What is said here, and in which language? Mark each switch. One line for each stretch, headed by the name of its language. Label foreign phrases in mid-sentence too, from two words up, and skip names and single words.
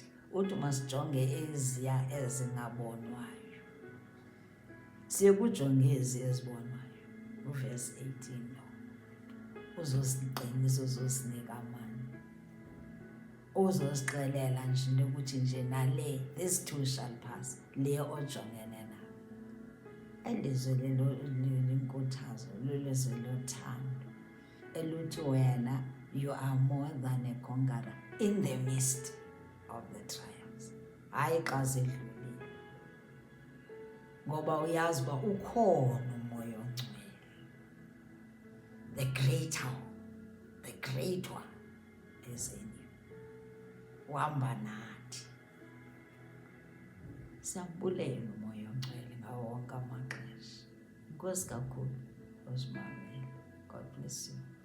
Xhosa: Uthi masijonge eziya ezingabonwayo, siye kujonge ezi ezibonwayo. Uverse 18 uzosiqinisa, uzosinika amandla, uzosixelela nje into ukuthi nje nale,
English: these two shall pass,
Xhosa: le ojongene nayo. Elizwe lenkuthazo, lelizwe lothando eluthi wena
English: you are more than a conqueror in the midst of the trials.
Xhosa: Hayi xa zidlulile, ngoba uyazi uba ukhona umoya ongcwele,
English: the great one is in you,
Xhosa: uhamba nathi. Siyabulela umoya ongcwele ngawo wonke amaxesha. Inkosi kakhulu usimamele.
English: God bless you.